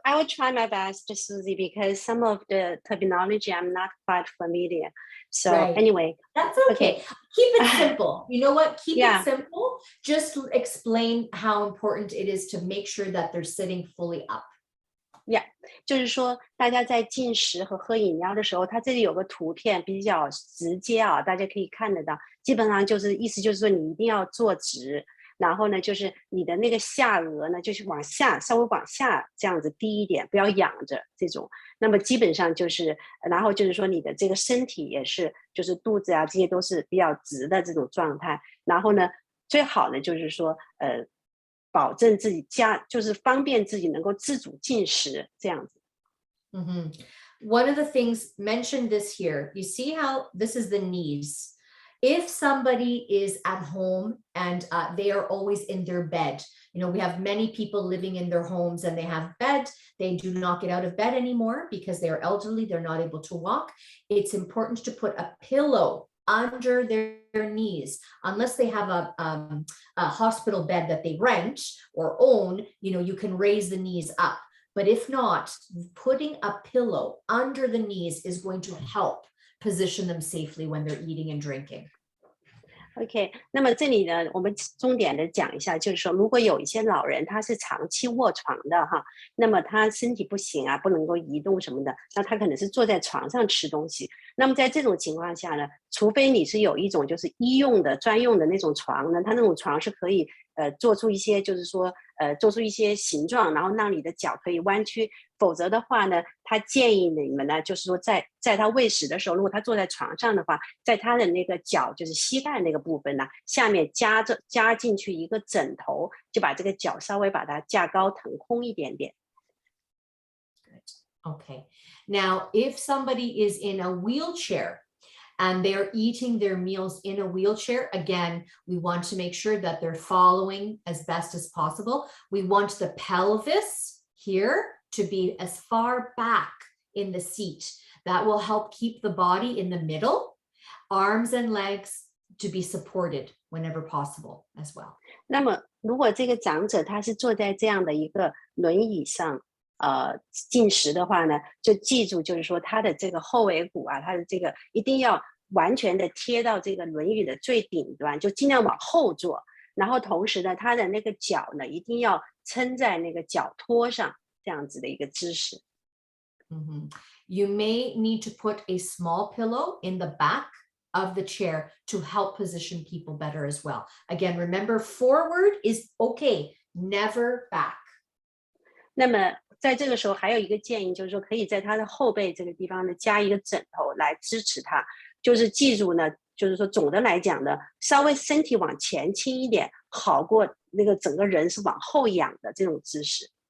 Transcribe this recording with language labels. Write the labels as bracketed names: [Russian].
[English] I will try my best, Susie, because some of the terminology I'm not quite familiar. So Right. Anyway. That's okay. Keep it simple. You know what? Keep Yeah. it simple. Just explain how important it is to make sure that they're sitting fully up. [Chinese] Yeah， 就是说大家在进食和喝饮料的时候，它这里有个图片比较直接啊，大家可以看得到。基本上就是意思就是说你一定要坐直，然后呢就是你的那个下颚呢就是往下稍微往下这样子低一点，不要仰着这种。那么基本上就是，然后就是说你的这个身体也是，就是肚子啊这些都是比较直的这种状态。然后呢，最好的就是说保证自己就是方便自己能够自主进食这样子。 [English] One of the things, mentioned this here, you see how this is the knees. If somebody is at home and they are always in their bed, you know, we have many people living in their homes and they have bed, they do not get out of bed anymore because they are elderly, they're not able to walk. It's important to put a pillow under their knees, unless they have a hospital bed that they rent or own, you know, you can raise the knees up. But if not, putting a pillow under the knees is going to help position them safely when they're eating and drinking. [Chinese] OK， 那么这里呢，我们重点的讲一下，就是说，如果有一些老人他是长期卧床的哈，那么他身体不行啊，不能够移动什么的，那他可能是坐在床上吃东西。那么在这种情况下呢，除非你是有一种就是医用的专用的那种床呢，它那种床是可以做出一些就是说做出一些形状，然后让你的脚可以弯曲。否则的话呢，他建议你们呢，就是说在他喂食的时候，如果他坐在床上的话，在他的那个脚就是膝盖那个部分呢，下面加进去一个枕头，就把这个脚稍微把它架高腾空一点点。 [English] Okay. Now, if somebody is in a wheelchair and they're eating their meals in a wheelchair, again, we want to make sure that they're following as best as possible. We want the pelvis here to be as far back in the seat. That will help keep the body in the middle, arms and legs to be supported whenever possible as well. [Chinese] 那么如果这个长者他是坐在这样的一个轮椅上进食的话呢，就记住就是说他的这个后尾骨啊，他的这个一定要完全的贴到这个轮椅的最顶端，就尽量往后坐，然后同时呢他的那个脚呢一定要撑在那个脚托上，这样子的一个姿势。 [English] You may need to put a small pillow in the back of the chair to help position people better as well. Again, remember forward is okay, never back. [Chinese] 那么在这个时候还有一个建议，就是说可以在他的后背这个地方呢加一个枕头来支持他，就是记住呢，就是说总的来讲呢，稍微身体往前倾一点，好过那个整个人是往后仰的这种姿势。